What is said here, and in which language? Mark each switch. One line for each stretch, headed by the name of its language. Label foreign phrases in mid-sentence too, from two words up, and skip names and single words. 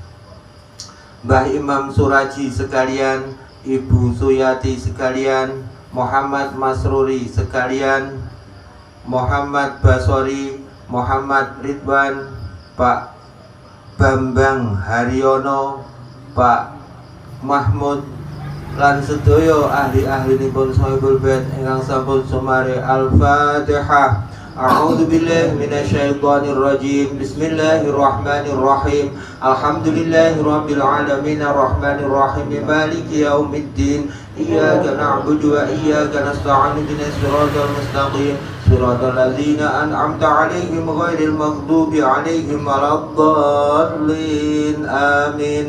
Javanese: Mbah Imam Suraji sekalian, Ibu Suyati sekalian, Muhammad Masruri sekalian, Muhammad Basori, Muhammad Ridwan, Pak Bambang Haryono, Pak Mahmud lan sedaya ahli-ahlinipun
Arabic: صاحب البيت
Javanese: ingkang sampun sumare. Al-Fatihah.
Arabic: أعوذ بالله من الشيطان الرجيم. بسم الله الرحمن الرحيم. الحمد لله رب العالمين الرحمن الرحيم مالك يوم الدين إياك نعبد وإياك نستعين اهدنا الصراط المستقيم صراط الذين أنعمت عليهم غير المغضوب عليهم ولا الضالين آمين.